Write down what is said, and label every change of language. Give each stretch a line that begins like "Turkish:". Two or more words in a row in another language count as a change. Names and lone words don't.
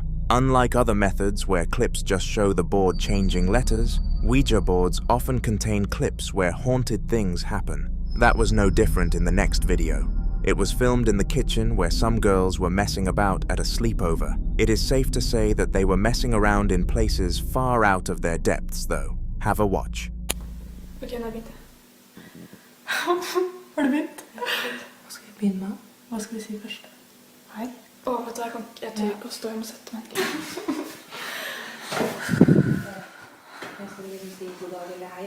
English: Unlike other methods where clips just show the board changing letters, Ouija boards often contain clips where haunted things happen. That was no different in the next video. It was filmed in the kitchen where some girls were messing about at a sleepover. It is safe to say that they were messing around in places far out of their depths though. Have a watch.
Norwegian: Okay, nå har jeg begynt. Har du begynt? Hva skal vi begynne med? Hva skal vi si først? Hei? Vet du, jeg tør ikke å stå, jeg må sette meg. Jeg skal liksom si god dag eller hei.